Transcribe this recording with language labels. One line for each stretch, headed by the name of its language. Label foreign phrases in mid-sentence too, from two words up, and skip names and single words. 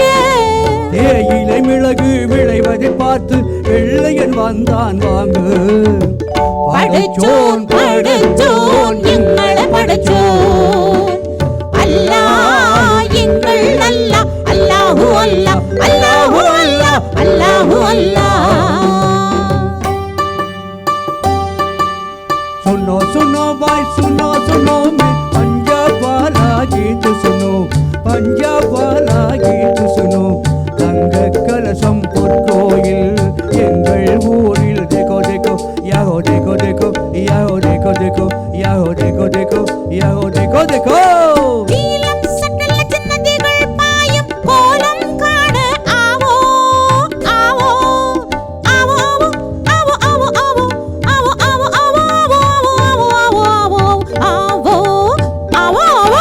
Tamil: தேயிலை மிளகு விளைவதை பார்த்து வெள்ளையன் வந்தான் வாங்க. படைச்சோன் படைச்சோன் எங்களை படைச்சோன். அல்லாஹ் எங்கள் அல்லாஹ், அல்லாஹு அல்லாஹ், அல்லாஹு அல்லாஹ், அல்லாஹு அல்லாஹ்.
Hindi: सुनो सुनो भाई सुनो सुनो मैं पंजाब वाला गीत सुनो, पंजाब वाला गीत सुनो.
Tamil: தங்க கலசம் பொற்கோயில் எங்கள் ஊரில்.
Hindi: देखो देखो याहो देखो देखो याहो देखो देखो याहो देखो देखो याहो देखो देखो.
Tamil: நீலம் சகல ஜன்னதிகள் பாயும் கோலம் காண
Hindi: आवो आवो आवो आवो आवो आवो आवो आवो आवो आवो आवो आवो आवो.